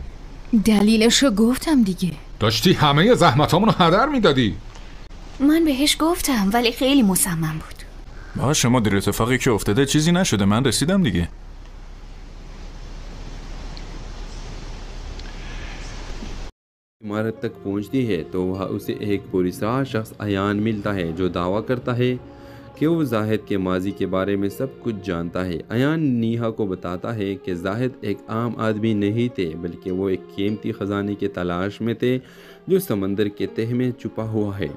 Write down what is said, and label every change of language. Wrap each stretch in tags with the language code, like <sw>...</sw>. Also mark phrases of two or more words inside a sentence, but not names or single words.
<fa>دلیلشو گفتم دیگه. داشتی همه زحمتامونو هدر میدادی. من بهش گفتم ولی خیلی مصمم بود. باشه مدیر، اتفاقی که افتاده چیزی نشده، من رسیدم دیگه.</fa> <ur>عمارت تک پہنچتی ہے تو وہاں اسے ایک پراسرار شخص عیان ملتا ہے جو دعویٰ کرتا ہے کہ وہ زاہد کے ماضی کے بارے میں سب کچھ جانتا ہے۔ عیان نیہا کو بتاتا ہے کہ زاہد ایک عام آدمی نہیں تھے بلکہ وہ ایک قیمتی خزانے کی تلاش میں تھے جو سمندر کے تہہ میں چھپا ہوا ہے۔</ur>